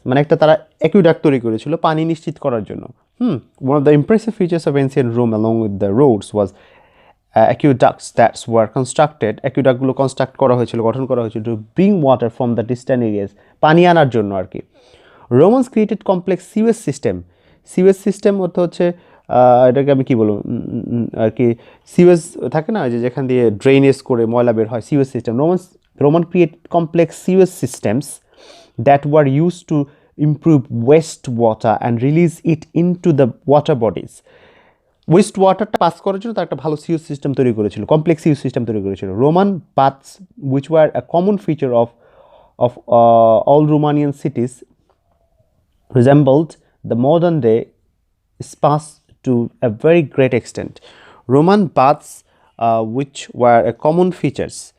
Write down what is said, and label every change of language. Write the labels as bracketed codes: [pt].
[bn] মানে একটা তারা aqueduct তৈরি করেছিল পানি নিশ্চিত করার জন্য. [en] One of the impressive features of ancient Rome along with the roads was aqueducts that were constructed, [bn] aqueductগুলো construct করা হয়েছিল, গঠন করা হয়েছিল [en] to bring water from the distant areas, [bn] পানি আনার জন্য আর কি। [en] Romans created complex sewage system, [bn] sewage system অর্থ হচ্ছে এটাকে আমি কি বলবো আর কি, সিওয়েজ থাকে না যে যেখান দিয়ে ড্রেনেজ করে ময়লা বের হয়, sewage system. [en] Roman create complex sewage systems that were use to improve waste water and release it into the water bodies. [bn] West ওয়াটারটা pass করার জন্য তার একটা ভালো সিউজ সিস্টেম তৈরি করেছিল, কমপ্লেক্স সিউজ সিস্টেম তৈরি করেছিল। [en] Roman baths which were a common feature of all Romanian cities resembled the modern day spas to a very great extent. Roman baths, which were a common features.